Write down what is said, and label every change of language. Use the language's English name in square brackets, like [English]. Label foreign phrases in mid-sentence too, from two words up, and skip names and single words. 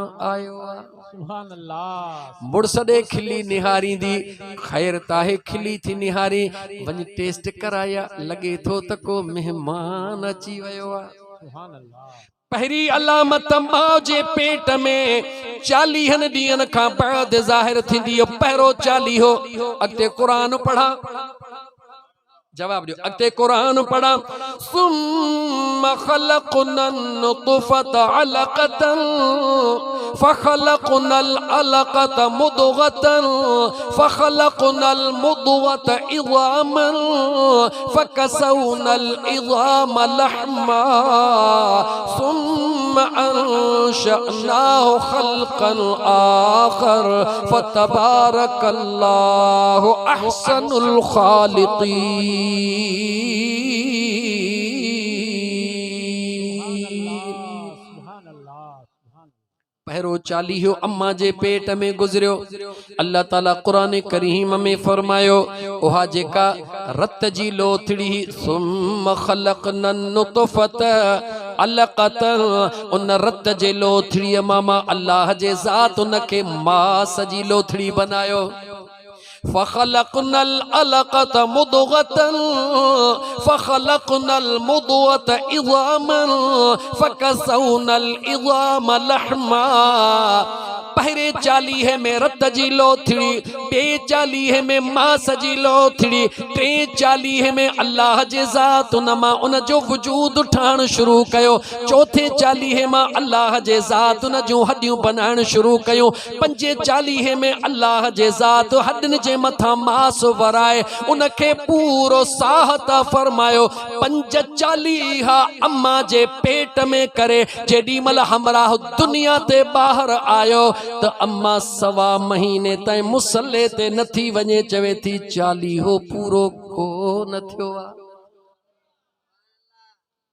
[Sindhi] आयो आ [Arabic] سبحان الله [Sindhi] मुड़स ॾे खिली निहारींदी ख़ैर ताहे खिली थी निहारी वञी टेस्ट कराया लॻे थो त को मेहमान अची वियो आ [Arabic] سبحان الله [Sindhi] पहरी अलामत मां जे पेट में 40 ॾींहंनि खां बाद ज़ाहिर थींदी पहिरों 40 अॻिते क़ुरान पढ़ा जवाब दियो अॻिते क़ुरान पढ़ा [Arabic] ثم خلقنا النطفة علقة فخلقنا العلقة مضغة فخلقنا المضغة عظاما فكسونا العظام لحما ثم أنشأناه خلقا آخر فتبارك الله أحسن الخالقين पहिरों [Sindhi] 40 अम्मा जे पेट में गुजरियो अल्लाह ताला कुरान करीम में फरमायो उहा जेका रत जी लोथड़ी [Arabic] ثم خلقنا النطفة علقة [Sindhi] उन रत जे लोथड़ी मामा अल्लाह जे ज़ात उनखे मास जी लोथड़ी बनायो [Arabic] فخلقنا العلقة مضغة فخلقنا المضغة عظاما فكسونا العظام لحما [Sindhi] पहिरे 40 में रत जी लोथड़ी ॿे 40 में मास जी लोथड़ी टे 40 में अल्लाह जे ज़ात उन मां उन जो वजूद ठाहिण शुरू कयो चौथे 40 मां अल्लाह जे ज़ात उन जूं हड्डियूं बनाइण शुरू कयूं पंजे 40 में अल्लाह जे ज़ात हड्डियुनि जे मथां मास वराए उनखे पूरो साहत फरमायो 45 अम्मा जे पेट में करे जेॾी महिल हमराह दुनिया ते ॿाहिरि आयो त अम्मा 1.25 महीने ताईं मुसले ते नथी वञे चवे थी 40 पूरो को न थियो आ